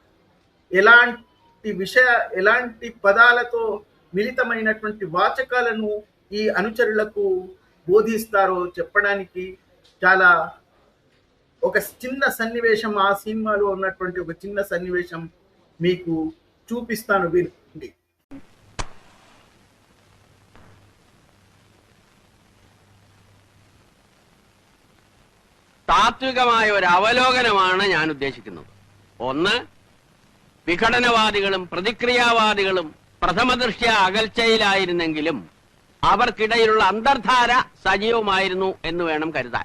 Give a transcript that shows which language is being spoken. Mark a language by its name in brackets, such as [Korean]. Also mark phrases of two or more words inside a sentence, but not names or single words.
[Telugu] ఎలాంటి పదాలతో మిళితమైనటువంటి వాచకాలను ఈ అనుచరులకు బోధిస్తారో చెప్పడానికి చాలా ఒక చిన్న సన్నివేశం, ఆ సినిమాలో ఉన్నటువంటి ఒక చిన్న సన్నివేశం మీకు చూపిస్తాను, వినండి. [Malayalam] താത്വികമായ ഒരു അവലോകനമാണ് ഞാൻ ഉദ്ദേശിക്കുന്നത്. ഒന്ന്, വിഘടനവാദികളും പ്രതിക്രിയാവാദികളും പ്രഥമദൃഷ്ട്യ അകൽച്ചയിലായിരുന്നെങ്കിലും അവർക്കിടയിലുള്ള അന്തർധാര സജീവമായിരുന്നു എന്ന് വേണം കരുതാൻ.